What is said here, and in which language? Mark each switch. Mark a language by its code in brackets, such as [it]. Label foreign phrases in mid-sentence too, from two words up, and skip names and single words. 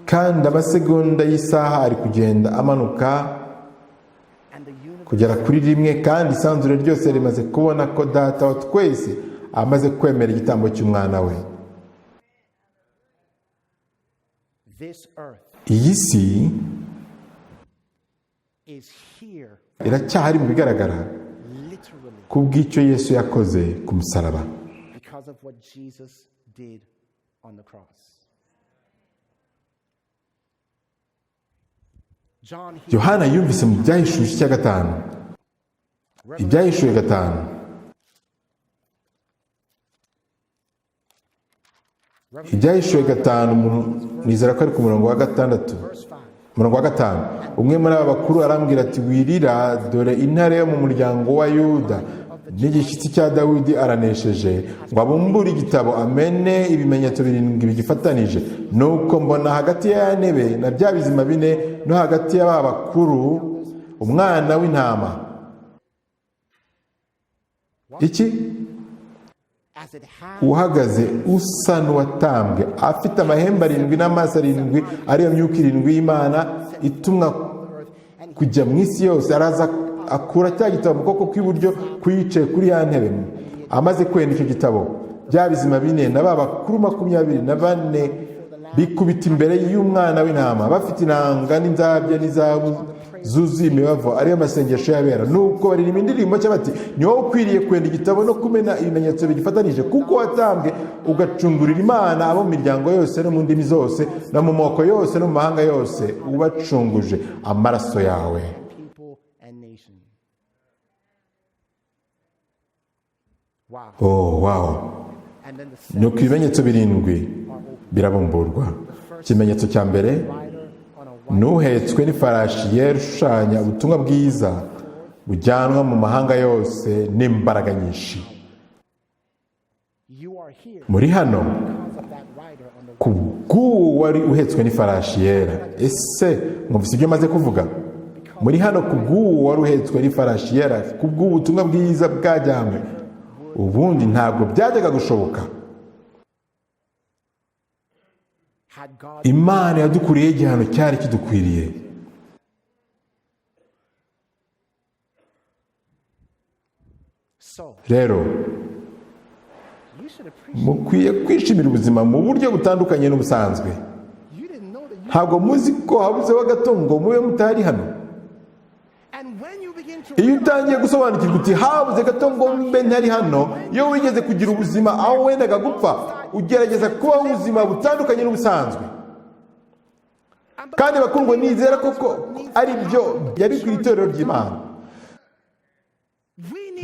[rw] kandi amasegonda y'isaha ari kugenda amanuka [en] and the universe. [rw] kugera kuri rimwe, kandi isanzure ryose rimaze kubona ko data wa twese amaze kwemera igitambo cy'umwana we. [en] This earth [rw] iyi si [en] is here [rw] iracyahari mu bigaragara [en] literally [rw] ku bw'icyo Yesu yakoze ku musaraba, [en] because of what Jesus did on the cross. John here, [rw] Yohana yumvise mu byahishuwe igice cya gatanu, ibyahishuwe gatanu, ibyahishuwe gatanu, nizera ko ari ku murongo wa gatandatu, [en] verse 5. [rw] umurongo wa gatanu. Umwe muri aba bakuru arambwira ati, wirira, dore intare yo mu muryango wa Yuda n'igishyitsi cya Dawidi aranesheje, ngo abumbure igitabo amene ibimenyetso birindwi bigifatanije. Nuko mbona hagati ya ntebe na bya bizima bine no hagati y'aba bakuru umwana w'intama. Iki? [en] As it has [rw] Uhagaze usa n'uwatambwe, afite amahembe arindwi n'amaso arindwi, ariyo myuka irindwi y'Imana itumwa kujya mu isi yose. Araza akura cya gitabo mu kuboko kw'iburyo kuyicaye kuri ya ntebe. Amaze kwenda icyo gitabo, bya bizima bine na ba bakuru 24 bikubita imbere y'umwana w'intama, bafite inanga n'inzabya n'izahabu zuzuye imibavu, ariyo masengesho y'abera. Nuko baririmba indirimbo cya bati, ni wowe ukwiriye kwenda igitabo no kumena ibimenyetso bigifatanije, kuko watambwe ugacungurira Imana abo mu miryango yose no mu ndimi zose no mu moko yose no mu mahanga yose, ubacunguje amaraso yawe. [en] people and nations. Wow. Oh, wow. And then the [rw] Nuko ibimenyetso birindwi birabumburwa. Ikimenyetso cya mbere, [en] rider on a white [rw] n'uhetswe n'ifarashi yera ishushanya ubutumwa bwiza bujyanwa mu mahanga yose n'imbaraga nyinshi. [en] you are here [rw] Muri hano [en] because of that rider on the [rw] ku bw'uwo wari uhetswe n'ifarashi yera. Ese mwumvise ibyo maze kuvuga? Muri hano ku bw'uwo wari uhetswe n'ifarashi yera, ku bw'ubutumwa bwiza bwajyanywe. Ubundi ntabwo byajyaga gushoboka. [en] had God [rw] Imana yadukuriye igihano cyari kidukwiriye. [en] so [rw] Rero [en] you should appreciate [rw] mukwiye kwishimira ubuzima mu buryo butandukanye n'ubusanzwe. [en] you didn't know that you [rw] Ntabwo muzi ko habuzeho gato ngo mube mutari hano. [en] and when you begin to [rw] Iyo utangiye gusobanukirwa uti habuze gato ngo mbe ntari hano, iyo wigeze kugira ubuzima aho wendaga gupfa, ugerageza kubaho ubuzima butandukanye n'ubusanzwe. Kandi bakundwa, nizera koko ari byo yabikwiriye itorero ry'Imana. [en] we need